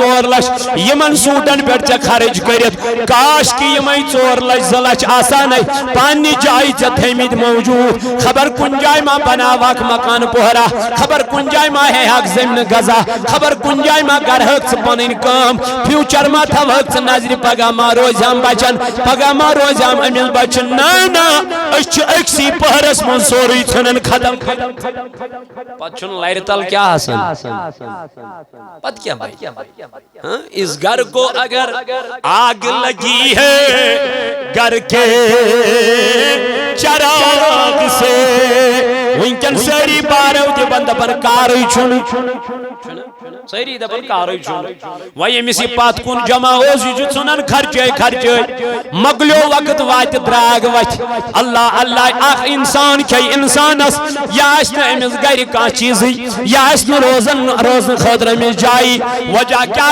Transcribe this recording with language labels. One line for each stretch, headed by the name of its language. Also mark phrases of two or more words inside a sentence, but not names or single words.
Kashmiri: 4 لچھ یِمن سوٗٹن پٮ۪ٹھ ژےٚ خرٕچ کٔرِتھ کاش کہِ یِمے 4 لچھ 2 لچھ آسانے پننہِ جایہِ ژےٚ تھٲیمٕتۍ موجوٗد خبر کُنہِ جایہِ ما بناوکھ مکان پوہرا خبر کُنہِ جایہِ ما ہیٚہکھ زٔمیٖن غذا خبر کُنہِ جایہِ ما کرہکھ ژٕ پنٕنۍ کٲم فیوٗچر ما تھاوہکھ ژٕ نظرِ پگاہ ما روزہم بچن پگاہ ما روزہم أمِس بچن نہ نہ أسۍ چھِ أکسٕے پہرس منٛز سورُے ژھٕنان ختم پتہٕ چھُنہٕ لرِ تل کیٛاہ آسان پتہٕ کیٛاہ
Urdu: اس گھر کو اگر آگ لگی ہے گھر کے چراغ سے
Kashmiri: ونکن ساری بارو دپان دپان کارٕے چھُنہٕ ساری دپان کارٕے چھُنہٕ وۄنۍ ییٚمِس یہِ پتھ کُن جمع اوس یہِ چھُ ژھٕنان خرچے خرچے مۄکلیو وقت واتہِ درٛاگ وتھِ اللہ اللہ اکھ انسان کھیٚیہِ انسانس یہِ آسہِ نہٕ أمِس گرِ کانٛہہ چیٖزٕے یہِ آسہِ نہٕ روزنہٕ خٲطرٕ أمِس جایہِ وجہ کیٛاہ